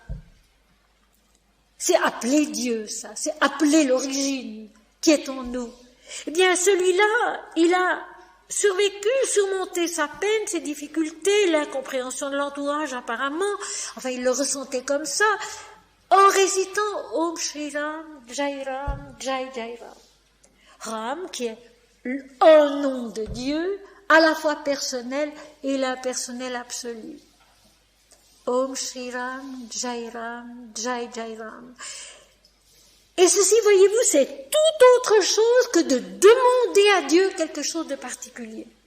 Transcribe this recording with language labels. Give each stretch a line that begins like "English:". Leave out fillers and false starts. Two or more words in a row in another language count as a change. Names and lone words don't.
French: C'est appeler Dieu, ça, c'est appeler l'origine qui est en nous. Eh bien, celui-là, il a survécu, surmonté sa peine, ses difficultés, l'incompréhension de l'entourage apparemment, enfin il le ressentait comme ça, en récitant
Sanskrit: Om Shri Ram, Jai Ram, Jai Jai Ram.
French: Ram, qui est un nom de Dieu, à la fois personnel et l'impersonnel absolu.
Sanskrit: Om Shri Ram, Jai Ram, Jai Jai Ram.
French: Et ceci, voyez-vous, c'est tout autre chose que de demander à Dieu quelque chose de particulier.